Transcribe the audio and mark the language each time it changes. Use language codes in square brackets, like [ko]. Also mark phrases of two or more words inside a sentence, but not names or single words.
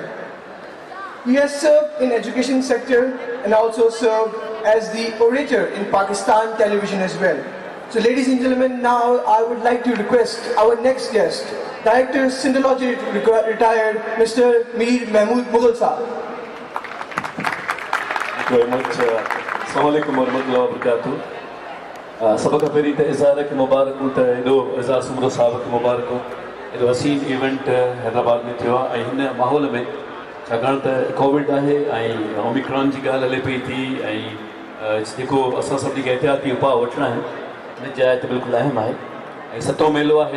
[en] He has served in education sector and also served as the orator in Pakistan television as well. So ladies and gentlemen, now I would like to request our next guest, Director Syndology retired, Mr. Mir Mahmood Mughal Sahab. Thank you very much. [ar] السلام عليكم ورحمة الله وبركاته. [sd] सबका पहिरीं त इज़हार खे मुबारक त एॾो इज़हार सुमरो साहब खे मुबारक एॾो हसीन इवेंट हैदराबाद में थियो आहे ऐं हिन माहौल में छाकाणि त कोविड आहे ऐं ओमिक्रॉन जी ॻाल्हि हले पई थी ऐं जेको असां सभिनी खे एहतियाती उपाउ वठिणा आहिनि हिन जाइ ते बिल्कुलु अहम आहे ऐं सतो मेलो आहे।